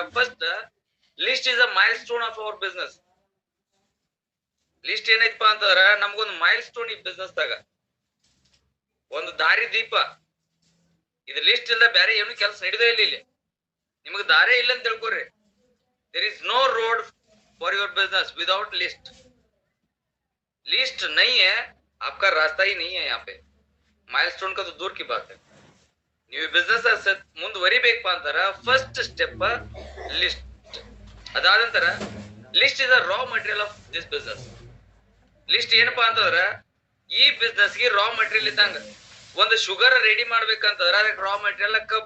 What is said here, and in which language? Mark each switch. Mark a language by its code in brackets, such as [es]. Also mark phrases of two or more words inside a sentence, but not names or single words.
[en] First, list is a milestone of our business. [kn] ಲಿಸ್ಟ್ ಏನೈತಪ್ಪ ಅಂತಂದ್ರ ನಮ್ಗೊಂದು ಮೈಲ್ ಸ್ಟೋನ್ ಈ ಬಿಸ್ನೆಸ್ ದಾಗ, ಒಂದು ದಾರಿ ದೀಪ. ಇದು ಲಿಸ್ಟ್ ಇಲ್ದ ಬೇರೆ ಏನು ಕೆಲಸ ನಡೆದೇ ಇಲ್ಲ. ಇಲ್ಲಿ ನಿಮಗ್ ದಾರಿ ಇಲ್ಲ ಅಂತ ತಿಳ್ಕೊರಿ. [en] There is no road फॉर योर बिजनेस विदाउट लिस्ट. [hi] लिस्ट नहीं है, आपका रास्ता ही नहीं है. यहाँ पे माइलस्टोन का तो दूर की बात है. [kn] ನೀವು ಬಿಸ್ನೆಸ್ ಮುಂದುವರಿಬೇಕಪ್ಪ ಅಂತಾರ [en] first step list. [kn] ಅದಾದ ನಂತರ [en] list is a raw material of this business. [kn] ಲಿಸ್ಟ್ ಏನಪ್ಪಾ ಅಂತಂದ್ರ ಈ ಬಿಸ್ನೆಸ್ ಗೆ [en] raw material [kn] ಇದ್ದಂಗ. ಒಂದು ಶುಗರ್ ರೆಡಿ ಮಾಡ್ಬೇಕಂತಂದ್ರ ಅದಕ್ಕೆ [en] raw material [kn] ಕಬ್ಬು.